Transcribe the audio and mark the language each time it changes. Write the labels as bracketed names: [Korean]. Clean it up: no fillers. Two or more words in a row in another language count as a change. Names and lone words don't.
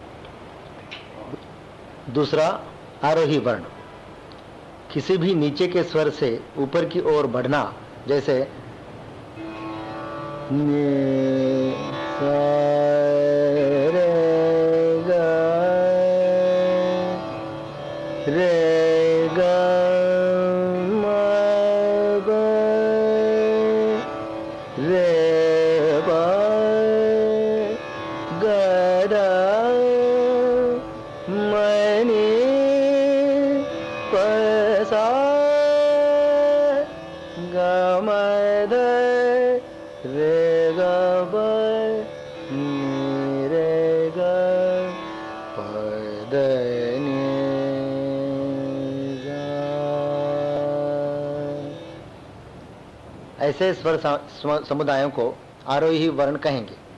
[Hindi] दूसरा आरोही वर्ण किसी भी नीचे के स्वर से ऊपर की ओर बढ़ना, जैसे नि सा रे गा रे गा मा गा रे बा गा दा मा नी प सा गा मा धा रे गा ब नी रे गा प द नी गा। ऐसे स्वर समुदायों को आरोही वर्ण कहेंगे।